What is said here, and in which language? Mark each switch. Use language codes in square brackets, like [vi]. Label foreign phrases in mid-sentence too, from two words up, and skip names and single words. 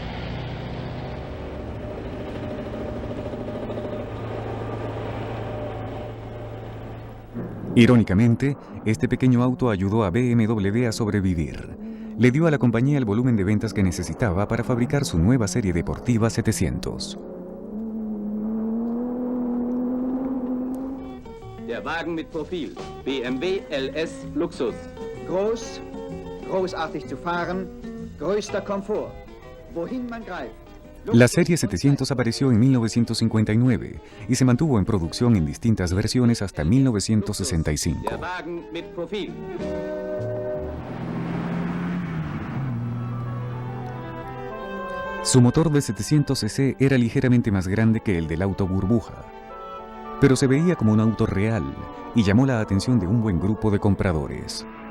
[es] Irónicamente, este pequeño auto ayudó a BMW a sobrevivir. Le dio a la compañía el volumen de ventas que necesitaba para fabricar su nueva serie deportiva 700. [de] Der Wagen mit Profil. BMW LS Luxus. Groß, großartig zu fahren, größter Komfort. Wohin man greift. [es] La serie 700 apareció en 1959 y se mantuvo en producción en distintas versiones hasta 1965. [de] Der Wagen mit Profil. [es] Su motor de 700 cc era ligeramente más grande que el del auto burbuja, pero se veía como un auto real y llamó la atención de un buen grupo de compradores.